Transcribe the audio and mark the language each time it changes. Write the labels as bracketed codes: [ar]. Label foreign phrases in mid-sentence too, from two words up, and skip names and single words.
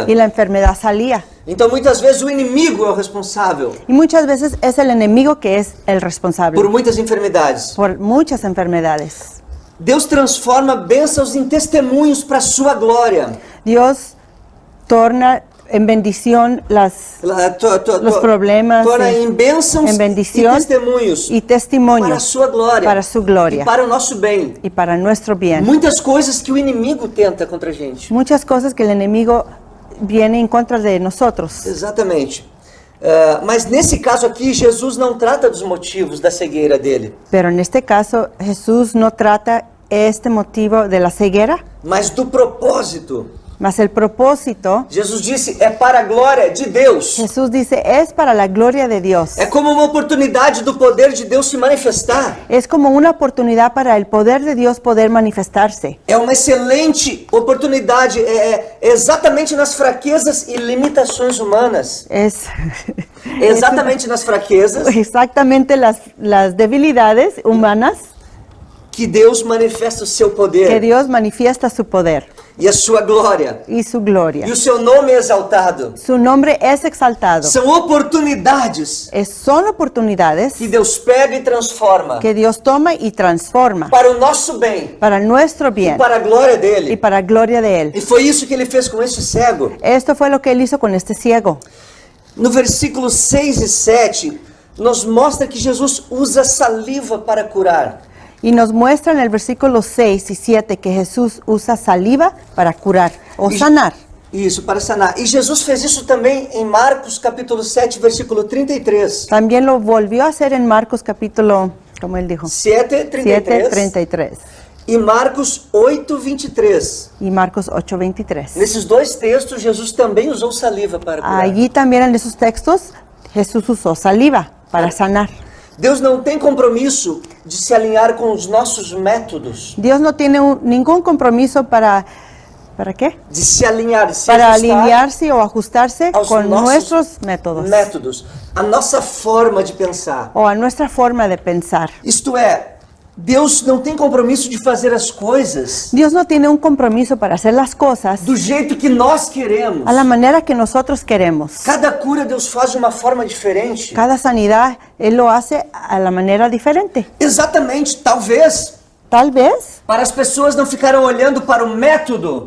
[es] y la enfermedad salía. [pt] Então muitas vezes o inimigo é o responsável [es] Y muchas veces es el enemigo que es el responsable [pt] por muitas enfermidades. [es] por muchas enfermedades. [pt] Deus transforma bênçãos em testemunhos para a sua glória. [es] Dios torna en bendición los problemas [pt] torna em bênçãos [es] en bendición [pt] e testemunhos [es] y testimonio [pt] para a sua glória, [es] para su gloria [pt] e para o nosso bem. [es] y para nuestro bien. [pt] Muitas coisas que o inimigo tenta contra a gente. [es] Muchas cosas que el enemigo viene en contra de nosotros. [pt] Exatamente. Mas nesse caso aqui, Jesus não trata dos motivos da cegueira dele, [es] Pero en este caso, Jesús no trata este motivo de la ceguera, [pt] mas do propósito. [es] mas el propósito. [pt] Jesus disse, é para a glória de Deus. [es] Jesús dice, es para la gloria de Dios. [pt] É como uma oportunidade do poder de Deus se manifestar. [es] Es como una oportunidad para el poder de Dios poder manifestarse. [pt] É uma excelente oportunidade, é exatamente nas fraquezas e limitações humanas. [es] Es [pt] Exatamente nas fraquezas [es] exactamente las debilidades humanas [pt] que Deus manifesta o seu [es] que [pt] poder [es] Dios manifiesta su poder [pt] e a sua glória. [es] y su gloria. [pt] E o seu nome é exaltado. [es] Su nombre es exaltado. [pt] São oportunidades [es] Son oportunidades [pt] que Deus pega e transforma [es] que Dios toma y transforma [pt] para o nosso bem [es] para nuestro [pt] e [es] bien [pt] para a glória [es] y [pt] dele. [es] para la gloria de Él. [pt] E foi isso que ele fez com esse cego. [es] Esto fue lo que Él hizo con este ciego. [pt] No versículo 6 e 7, nos mostra que Jesus usa saliva para curar. [es] Y nos muestra en el versículo 6 y 7 que Jesús usa saliva para curar o sanar. [pt] Isso, para sanar. E Jesus fez isso também em Marcos capítulo 7, versículo 33. [es] También lo volvió a hacer en Marcos capítulo, como él dijo, 7:33 7:33 [pt] e Marcos 8:23. [es] y Marcos 8:23. [pt] Nesses dois textos, Jesus também usou saliva para curar. [es] Allí también en esos textos Jesús usó saliva para sanar. [pt] Deus não tem compromisso de se alinhar com os nossos métodos. [es] Dios no tiene ningún compromiso ¿para qué? [pt] De se alinhar, de se [es] Para [pt] ajustar [es] alinearse o ajustarse [pt] aos [es] con [pt] nossos [es] nuestros métodos [pt] a nossa forma de pensar. [es] o a nuestra forma de pensar. [pt] Isto é, Deus não tem compromisso de fazer as coisas [es] Dios no tiene un compromiso para hacer las cosas [pt] do jeito que nós queremos. [es] a la manera que nosotros queremos. [pt] Cada cura Deus faz de uma forma diferente. [es] Cada sanidad Él lo hace a la manera diferente. [pt] Exatamente, talvez [es] Tal vez [pt] para as pessoas não ficarem olhando para o método,